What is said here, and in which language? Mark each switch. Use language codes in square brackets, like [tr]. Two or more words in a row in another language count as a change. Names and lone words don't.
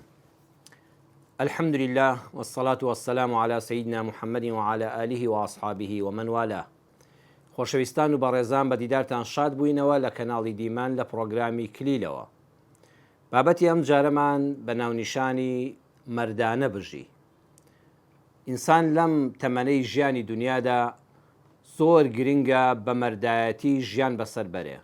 [ar] الحمد لله والصلاة والسلام على سيدنا محمد وعلى آله وأصحابه ومن والاه. [ckb] خۆشەویستان و بەڕێزان بە دیدارتان شاد بووینەوە لە کەناڵی دیمان لە پرۆگرامی کلیلەوە. بابەتی ئەم جارەمان بە ناونیشانی مەردانە بژی. ئینسان لەم تەمەنەی ژیانی دنیادا زۆر گرنگە بە مەردایەتی ژیان بەسەر بەرێ.